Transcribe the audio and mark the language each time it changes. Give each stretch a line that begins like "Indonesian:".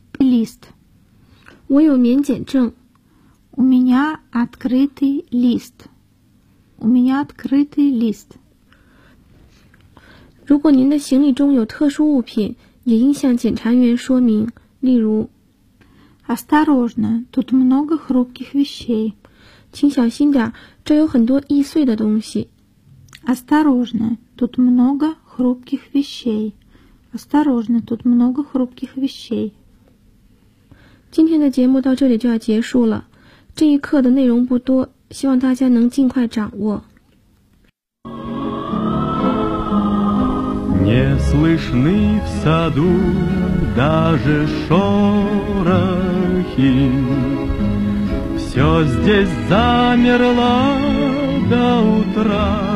Russian: лист.
Chinese: 我有免检证。
Russian: У меня открытый лист. У меня открытый лист.
Chinese: 如果您的行李中有特殊物品，也应向检查员说明。例如
Russian: Осторожно, тут много хрупких вещей.
Chinese: 请小心点，这有很多易碎的东西。
Russian: Осторожно, тут много хрупких вещей. Осторожно, тут много хрупких вещей.
Chinese: 今天的节目到这里就要结束了。这一课的内容不多，希望大家能尽快掌握。
Russian: Не слышны в саду даже шорохи. Все здесь замерло до утра.